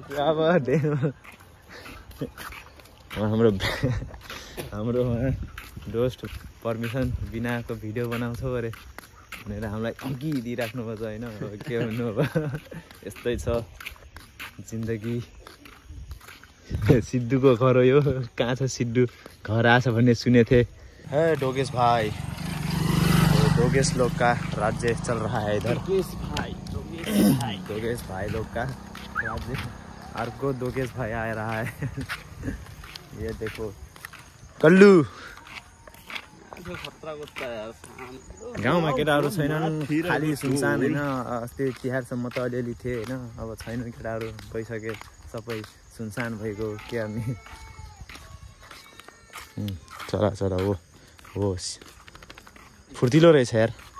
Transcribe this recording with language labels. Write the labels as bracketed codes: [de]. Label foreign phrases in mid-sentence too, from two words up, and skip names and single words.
[ne] अब हाम्रो डोस्ट पर्मिसन बिनाको भिडियो बनाउँछौ अरे भनेर हामीलाई धम्की दिइराख्नुपर्छ होइन। अब के भन्नु अब यस्तै छ जिन्दगी। सिद्धुको घर हो यो। कहाँ छ सिद्धु? घर आछ भन्ने सुनेको थिएँ। है डोगेश भाइ, [hi] डोगेश लोग का राज्य चल रहा है इधर। डोगेश भाई लोग का राज्य। अर्को डोगेश भाई आ रहा है। ये देखो कल्लू। [ne] गाउँमा केटाहरू छैनन्, खालि सुनसान होइन। अस्ति तिहारसम्म त अलिअलि थिए होइन, अब छैन केटाहरू, गइसके सबै सुनसान भएको। के गर्ने चरा चरा हो फुर्तिलो रहेछ यार।